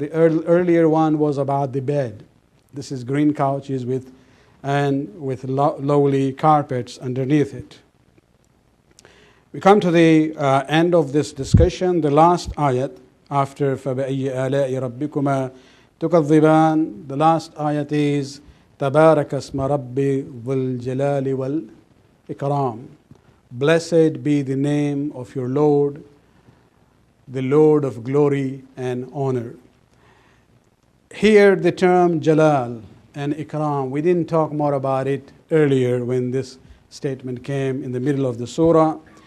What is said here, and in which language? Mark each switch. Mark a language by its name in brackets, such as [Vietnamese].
[English] The earlier one was about the bed. This is green couches with lowly carpets underneath it. We come to the end of this discussion. The last ayat after [Arabic] فَبِأَيِّ آلَاءِ رَبِّكُمَا تُكَذِّبَانِ. [English] The last ayat is [Arabic] تَبَارَكَ اسْمَ رَبِّ ذُو الْجَلَالِ وَالْإِكْرَامِ. [English] Blessed be the name of your Lord, the Lord of glory and honor. Here the term Jalal and Ikram, we didn't talk more about it earlier when this statement came in the middle of the surah.